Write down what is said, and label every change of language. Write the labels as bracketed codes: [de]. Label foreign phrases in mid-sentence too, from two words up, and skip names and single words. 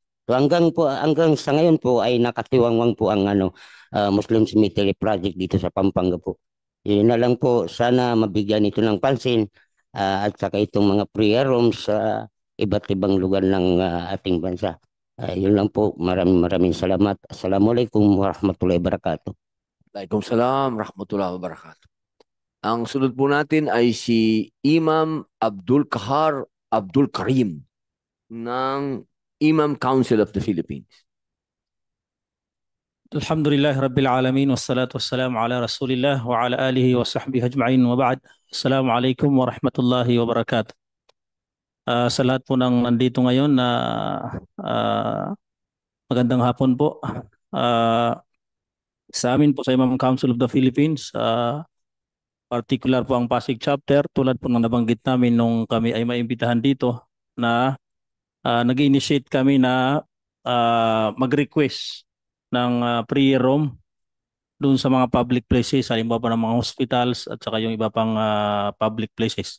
[tl] So hanggang sa ngayon po ay nakatiwangwang po ang [en] Muslim cemetery project [tl] dito sa Pampanga po. Yun na lang po, sana mabigyan ito ng pansin at saka itong mga [en] prayer rooms [tl] sa iba't ibang lugar ng ating bansa. Yun lang po. Maraming salamat. [ar] السلام عليكم ورحمة الله وبركاته. وعليكم السلام ورحمة الله وبركاته. [tl] Ang sunod po natin ay si Imam Abdul Kahar Abdul Karim ng Imam Council of the Philippines. [ar] الحمد لله رب العالمين والصلاة والسلام على رسول الله وعلى آله وصحبه أجمعين وبعد. السلام عليكم ورحمة الله وبركاته. [tl] Sa lahat po ng nandito ngayon na magandang hapon po. Sa amin po sa Imam Council of the Philippines, particular po ang Pasig chapter, tulad po ng nabanggit namin nung kami ay maimbitahan dito na nag-initiate kami na mag-request ng [en] prayer room [tl] doon sa mga [en] public places, [tl] halimbawa ng mga hospitals at saka yung iba pang [en] public places.